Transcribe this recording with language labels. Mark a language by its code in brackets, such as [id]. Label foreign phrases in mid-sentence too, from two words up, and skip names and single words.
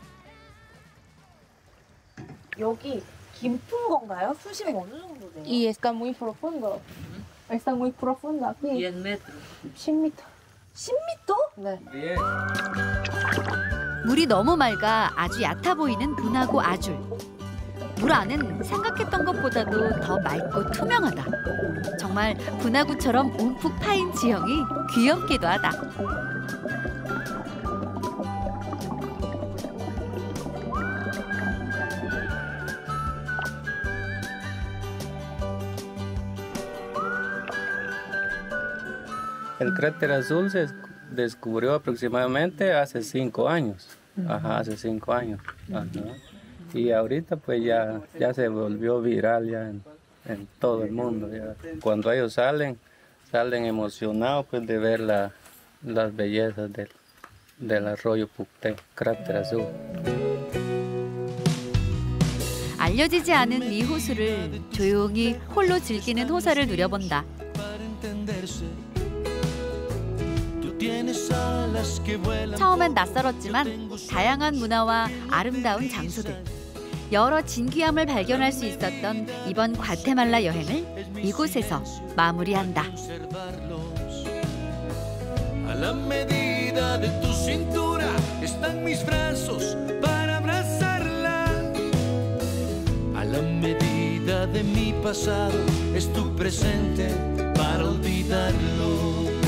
[ko] 여기 깊은 건가요? 수심이 어느 정도 돼요? [es] Y está muy profundo. Está muy profundo aquí. 10 metros. 10m. 10m? [ko] 네. 물이 너무 맑아 아주 얕아 보이는 분하고 아줄. 물 안은 생각했던 것보다도 더 맑고 투명하다. 정말 분하구처럼 움푹 파인 지형이 귀엽기도 하다. [es] El cráter azul se descubrió aproximadamente hace 5 años. Ajá, hace 5 años. Ajá. Y ahorita pues ya se volvió viral ya en todo el mundo. Ya. Cuando ellos salen emocionados pues de ver las bellezas del arroyo Pucté, cráter azul. [ko] 알려지지 않은 이 호수를 조용히 홀로 즐기는 호사를 누려본다. 처음엔 낯설었지만 다양한 문화와 아름다운 장소들, 여러 진귀함을 발견할 수 있었던 이번 과테말라 여행을 이곳에서 마무리한다. [es] A la medida de tu cintura están mis brazos para abrazarla. A la medida de mi pasado es tu presente para olvidarlo.